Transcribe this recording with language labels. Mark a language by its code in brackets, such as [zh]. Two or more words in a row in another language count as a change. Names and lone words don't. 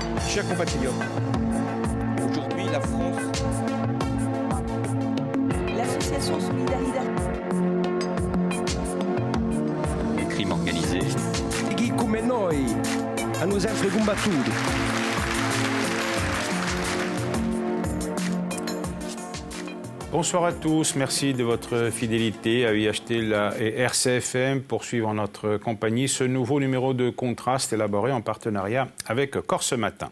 [fr] Chers compatriotes, aujourd'hui la France... L'association Solidarité. Le crime organisé. [it] Chi come noi hanno sempre combattuto. [fr] Bonsoir à tous, merci de votre fidélité à UHT et RCFM pour suivre en notre compagnie ce nouveau numéro de Contraste élaboré en partenariat avec Corse Matin.